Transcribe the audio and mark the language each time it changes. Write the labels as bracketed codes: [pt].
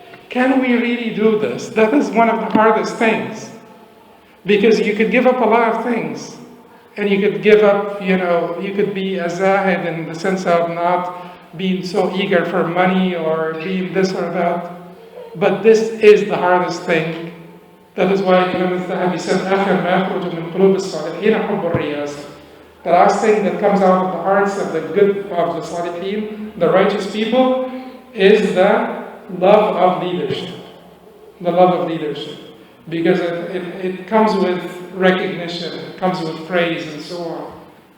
[en] Can we really do this? That is one of the hardest things. Because you could give up a lot of things. And you could give up, you could be a zahid in the sense of not being so eager for money or being this or that. But this is the hardest thing. That is why Imam al-Zahabi said, [ar] آخر ما يخرج من قلوب الصالحين حب الرياسة. [en] The last thing that comes out of the hearts of the good, of the salihin, the righteous people, is the love of leadership. The love of leadership. Because it comes with recognition, it comes with praise and so on.